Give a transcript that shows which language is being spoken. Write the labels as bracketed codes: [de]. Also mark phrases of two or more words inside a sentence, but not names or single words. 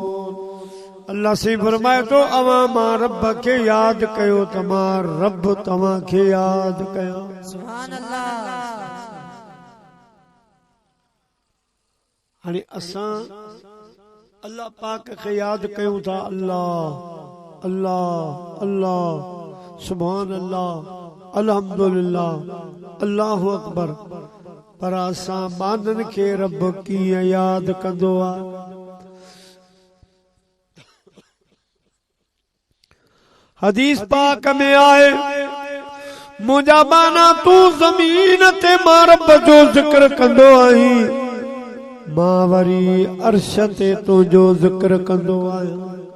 [sd] अल्लाह से फरमाए तो अवां मां रब के याद कयो त मां रब तव्हां खे याद कयो। [ar] سبحان الله. [sd] हाणे असां अल्लाह पाक खे याद कयूं था, [ar] الله الله الله، سبحان الله، الحمد لله، الله أكبر, [sd] पर असां माननि खे रब कीअं याद कंदो आहे। हदीस पाक में आए मुझा माना तू ज़मीन ते मां रब जो ज़िक्र कंदो आहीं, मां वरी अर्श ते तुंहिंजो ज़िक्र कंदो आहियां।